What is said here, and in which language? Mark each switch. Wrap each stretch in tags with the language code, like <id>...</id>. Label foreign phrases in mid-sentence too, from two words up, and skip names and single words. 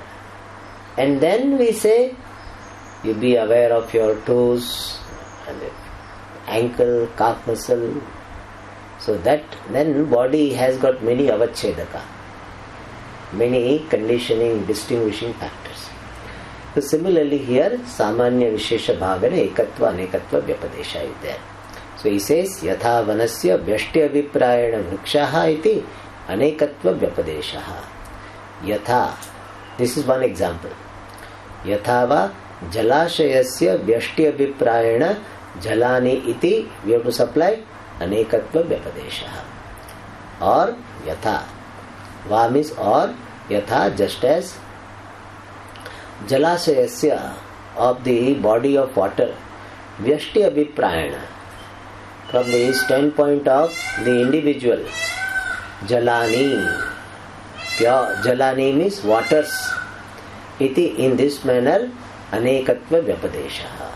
<en>And then we say, you be aware of your toes, and ankle, calf muscle. So that then body has got many avachedaka, many conditioning, distinguishing factors. So similarly here,</en> <sa>सामान्य विशेष भावेन एकत्व अनेकत्व व्यपदेश</sa> <en>is there. So he says,</en> <sa>यथा वनस्य व्यष्टि अभिप्रायेण वृक्षाः इति अनेकत्व व्यपदेशः.</sa> <en>Yatha, this is one example.</en> <sa>यथा वा जलाशयस्य व्यष्टि अभिप्रायेण जलानि इति,</sa> <en>we have to supply</en> <sa>अनेकत्व व्यपदेशः.</sa> <en>Or Yatha. Va means or, Yatha, just as Jalashayasya, of the body of water,</en> <sa>व्यष्टि अभिप्रायेण,</sa> <en>from the standpoint of the individual, Jalani, pure Jalani means waters, iti, in this manner,</en> <sa>अनेकत्व व्यपदेशः.</sa>